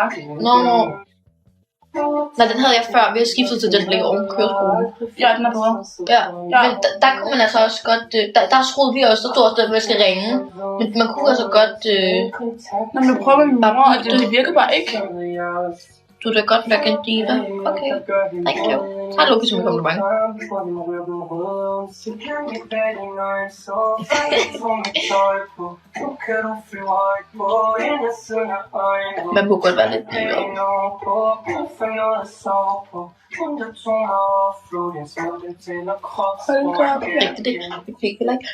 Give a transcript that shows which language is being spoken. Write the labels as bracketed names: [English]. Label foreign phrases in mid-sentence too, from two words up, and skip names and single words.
[Danish] Nå. Nej, den havde jeg før. Vi har skiftet til den, der ligger oven på køreskolen. Ja, den er bedre. Ja, men der kunne man altså også godt... Der troede vi også, der stod også, at man skal ringe. Men man kunne altså godt... Nå, men nu prøver vi bare, og det virker bare ikke. Du er da godt nok en diva. [English] Okay, thank you. [Danish] Hej Lukas, som kommer tilbage. Man kunne godt være lidt diva. Rigtig det. Jeg fik heller ikke.